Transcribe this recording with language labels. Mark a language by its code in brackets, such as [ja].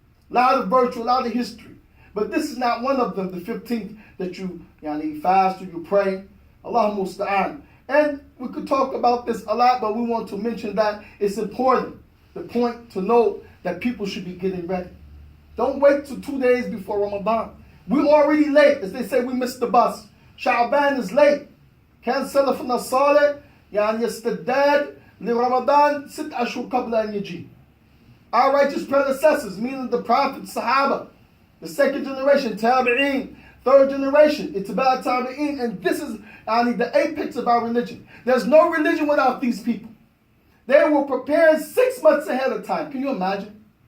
[en] A lot of history. But this is not one of them, the 15th, that you fast or you pray. Allah musta'an. And we could talk about this a lot, but we want to mention that it's important. The point to know that people should be getting ready. Don't wait till 2 days before Ramadan. We're already late. As they say, we missed the bus. Sha'ban is late. [ar] كان سلفنا الصالح يستعد لرمضان 6 أشهر قبل أن يجي. [en] Our righteous predecessors, meaning the Prophet, Sahaba, the second generation, Tabi'een, third generation, Ittiba' Tabi'een, and this is the apex of our religion. There's no religion without these people. They were preparing 6 months ahead of time. Can you imagine?